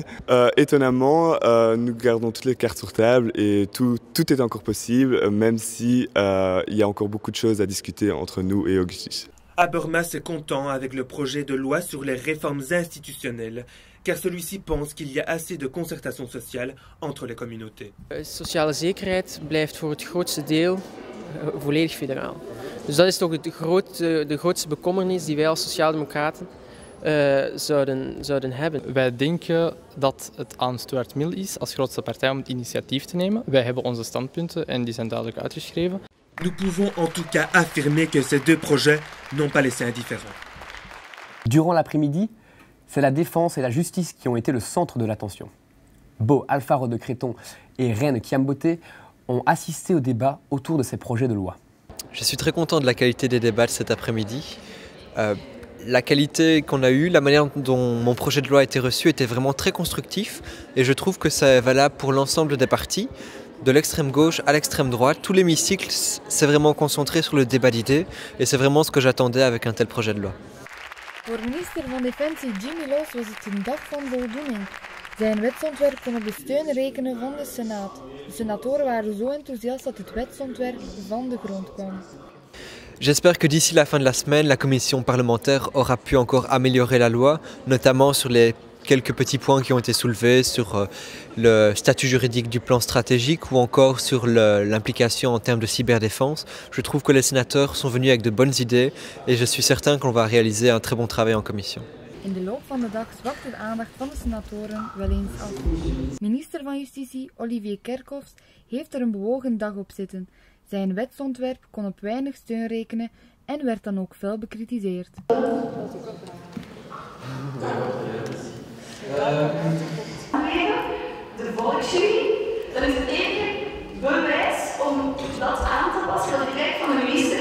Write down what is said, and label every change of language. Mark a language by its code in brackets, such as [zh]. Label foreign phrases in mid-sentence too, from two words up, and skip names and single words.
[fr] Étonnamment, nous gardons toutes les cartes sur table et tout est encore possible, même si il y a encore beaucoup de choses à discuter entre nous et Augustus. Habermas est content avec le projet de loi sur les réformes institutionnelles, car celui-ci pense qu'il y a assez de concertation sociale entre les communautés. [nl] Sociale zekerheid blijft voor het grootste deel volledig federaal. Dus dat is toch de grootste bekommernis die wij als sociaaldemocraten zouden hebben. Wij denken dat het aan Stuart Mill is als grootste partij om het initiatief te nemen. Wij hebben onze standpunten en die zijn duidelijk uitgeschreven. [fr] Nous pouvons en tout cas affirmer que ces 2 projets n'ont pas laissé indifférents. Durant l'après-midi, c'est la défense et la justice qui ont été le centre de l'attention. Bo Alfaro Decreton et Reine Kiambote ont assisté au débat autour de ces projets de loi. Je suis très content de la qualité des débats de cet après-midi. La qualité qu'on a eue, la manière dont mon projet de loi a été reçu était vraiment très constructif et je trouve que c'est valable pour l'ensemble des partis, de l'extrême gauche à l'extrême droite. Tout l'hémicycle s'est vraiment concentré sur le débat d'idées et c'est vraiment ce que j'attendais avec un tel projet de loi. [nl] Voor minister van Defensie Jimmy Loos was het een dag van voldoening. Zijn wetsontwerp kon op de steun rekenen van de Senaat. De senatoren waren zo enthousiast dat het wetsontwerp van de grond kwam. [fr] J'espère que d'ici la fin de la semaine, la commission parlementaire aura pu encore améliorer la loi, notamment sur les quelques petits points qui ont été soulevés, sur le statut juridique du plan stratégique ou encore sur l'implication en termes de cyberdéfense. Je trouve que les sénateurs sont venus avec de bonnes idées et je suis certain qu'on va réaliser un très bon travail en commission. [nl] In de loop van de dag zwakte de aandacht van de senatoren wel eens af. Minister van Justitie Olivier Kerkhoffs heeft er een bewogen dag op zitten. Zijn wetsontwerp kon op weinig steun rekenen en werd dan ook fel bekritiseerd. De volksjury, dat is het enige bewijs om dat aan te passen dat ik krijg van de minister.